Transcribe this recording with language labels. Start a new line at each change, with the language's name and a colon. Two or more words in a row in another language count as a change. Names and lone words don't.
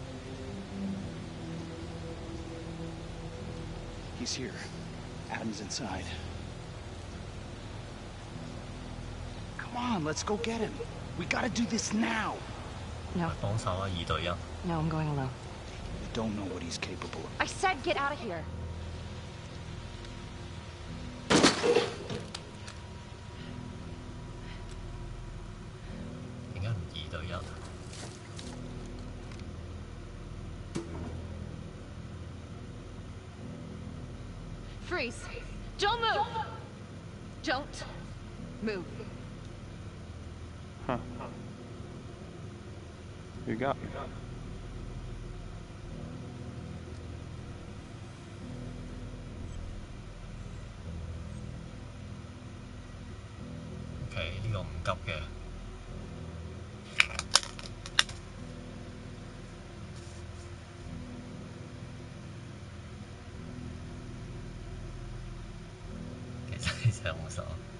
English: He's here. Adam's inside. Come on, let's go get him. We gotta do this now. No.
Cantonese: 幫手啊，2對1。
English: No, I'm going alone. We don't know what he's capable of. I said get out of here.
Cantonese: 點解唔2對1？
English: Freeze! Don't move! Don't move. Huh. You got me.
Cantonese: OK， 呢個唔急嘅。上手。